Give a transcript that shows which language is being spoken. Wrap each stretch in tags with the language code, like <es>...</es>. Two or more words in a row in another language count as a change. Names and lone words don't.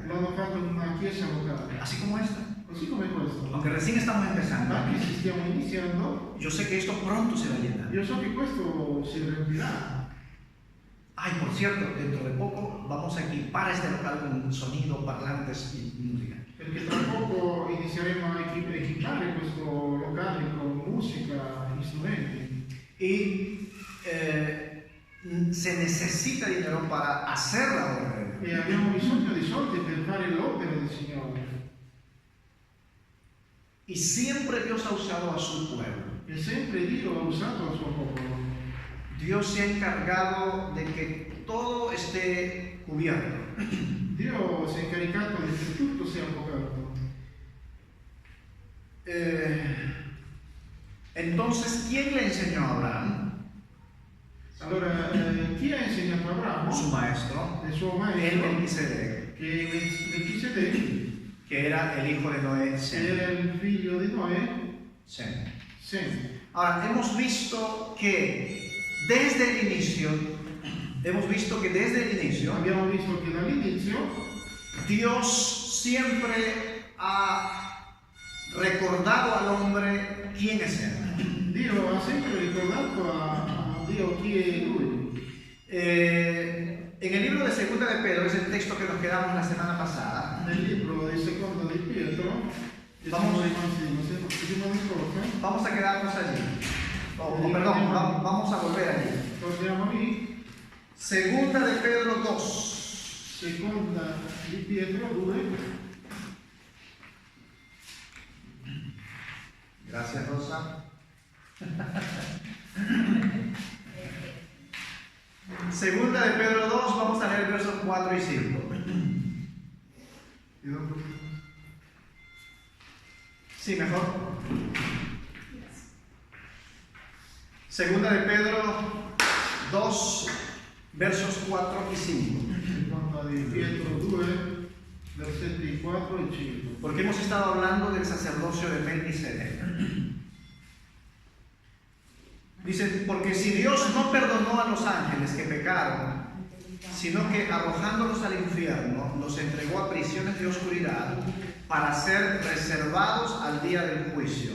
<it>l'hanno fatto in una chiesa locale,</it> <es>así como esta.</es> <it>così come questo.</it> <es>Aunque recién estamos empezando,</es> <it>Anche se stiamo iniziando,</it> <es>yo sé que esto pronto se va a llenar.</es> <it>io so che questo si riempirà.</it> <es>Ay, por cierto, dentro de poco vamos a equipar este local con sonido, parlantes y música.</es> <it>Perché tra poco inizieremo a equipare questo locale con musica, strumenti.</it> <es>Y se necesita dinero para hacer la obra de Dios.</es> <it>E abbiamo bisogno di soldi per fare l'opera del Signore.</it> <es>Y siempre Dios ha usado a su pueblo.</es> <it>E sempre Dio ha usato il suo popolo.</it> <es>Dios se ha encargado de que todo esté cubierto.</es> <it>Dio si è incaricato di che tutto sia coperto.</it> <es>Entonces, ¿quién le enseñó a Abraham?</es> <it>Allora, chi ha insegnato a Abramo?</it> <es>Su maestro,</es> <it>Il suo</it> <es>el maestro, Melquisedec,</es> <it>che è Melchisedec,</it> <es>que era el hijo de Noé.</es> <it>che Sem. era il figlio di Noè, Sem. Sem.</it> <es>Ahora, hemos visto que desde el inicio,</es> <it>Abbiamo visto che dall'inizio</it> <es>Dios siempre ha recordado al hombre quién es él.</es> <it>Dio ha sempre ricordato a Dio chi è Lui.</it> <es>En el libro de Segunda de Pedro, es el texto que nos quedamos la semana pasada,</es> <it>Nel libro di Seconda di Pietro, che siamo rimasti la settimana scorsa,</it> <es>vamos a quedarnos allí. Perdón, vamos a volver allí.</es> <it>torniamo lì,</it> <es>Segunda de Pedro 2.</es> <it>Seconda di Pietro 2.</it> <es>Gracias, Rosa. Segunda de Pedro 2, vamos a leer versos 4 y 5. Sí, mejor. Segunda de Pedro 2, versos 4 y 5.</es> <it>Seconda di Pietro 2, versetti 4 e 5.</it> <es>Porque hemos estado hablando del sacerdocio de Melquisedec. Dice, porque si Dios no perdonó a los ángeles que pecaron, sino que arrojándolos al infierno, los entregó a prisiones de oscuridad para ser reservados al día del juicio.</es>